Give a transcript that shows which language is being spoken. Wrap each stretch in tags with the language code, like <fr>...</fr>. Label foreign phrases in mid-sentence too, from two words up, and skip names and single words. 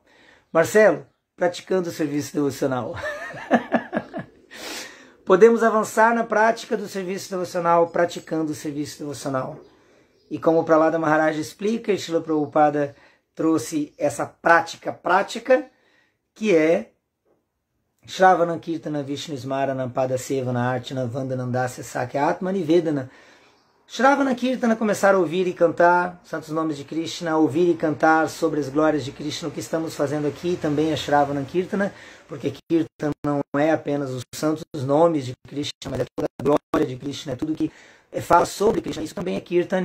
<pt>Marcelo, praticando o serviço devocional. Podemos avançar na prática do serviço devocional, praticando o serviço devocional. E como o Prahlada Maharaj explica, Srila Prabhupada trouxe essa prática, que é</pt> <sa>Shravana Kirtana Vishnu Smarana Pada Sevana Archana Vandanandasya Sakya Atma Nivedana. Shravana Kirtana,</sa> <pt>começar a ouvir e cantar santos nomes de Krishna, ouvir e cantar sobre as glórias de Krishna. O que estamos fazendo aqui também é</pt> <sa>Shravana Kirtana,</sa> <pt>porque Kirtana não é apenas os santos nomes de Krishna, mas é toda a glória de Krishna, é tudo que fala sobre Krishna. Isso também é Kirtana.</pt>